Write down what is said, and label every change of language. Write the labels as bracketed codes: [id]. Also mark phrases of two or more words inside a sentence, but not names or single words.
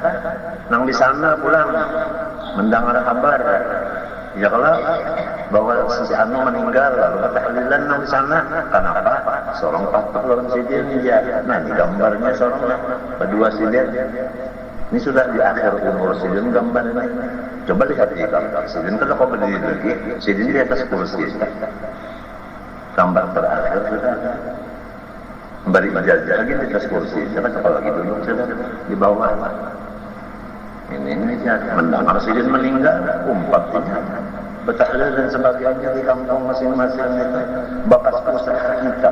[bjn] Nang di sana pulang mendengar kabar, ya kalau bahwa si Anu meninggal, lalu tahlilan nang di sana, kenapa? Seorang patah lawan sidin dia. Nah di gambarnya seorang berdua sidin. Ini sudah di akhir umur sidin gambar ini. Coba lihat di gambar sidin, kalau kau berdiri lagi, sidin di atas kursi. Gambar terakhir sudah. Beri ijazah lagi di atas kursi, saya kalau lagi duduk sudah di bawah. Ini mendengar sidin meninggal, umpatnya betahlil dan sebagainya di kampung masing-masing itu bekas usaha kita.